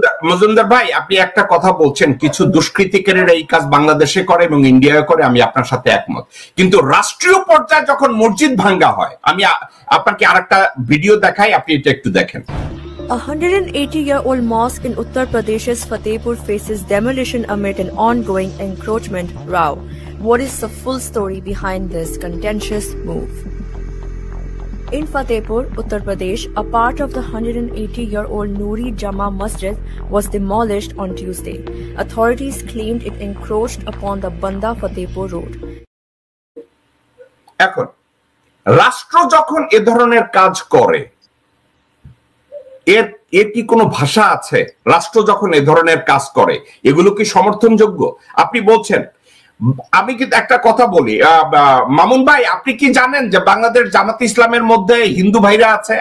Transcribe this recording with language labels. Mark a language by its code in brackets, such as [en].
[bn] মজুমদার ভাই, আপনি একটা কথা বলছেন, কিছু দুষ্কৃতিকারীরা এই কাজ বাংলাদেশে করে এবং ইন্ডিয়ায় করে, আমি আপনার সাথে একমত। কিন্তু রাষ্ট্রীয় পর্যায়ে যখন মসজিদ ভাঙ্গা হয়, আমি আপনাকে আরেকটা ভিডিও দেখাই, আপনি এটা একটু দেখেন। [en] A 180-year-old mosque in Uttar Pradesh's Fatehpur faces demolition amid an ongoing encroachment row. What is the full story behind this contentious move? In Fatehpur, Uttar Pradesh, a part of the 180-year-old Noori Jama Masjid was demolished on Tuesday. Authorities claimed it encroached upon the Banda Fatehpur road. [bn] এখন রাষ্ট্র যখন এ ধরনের কাজ করে, এর কি কোনো ভাষা আছে? রাষ্ট্র যখন এ ধরনের কাজ করে, এগুলো কি সমর্থনযোগ্য? আপনি বলছেন, আমি কিন্তু একটা কথা বলি, মামুন ভাই, আপনি কি জানেন যে বাংলাদেশ জামাত ইসলামের মধ্যে হিন্দু ভাইরা আছে?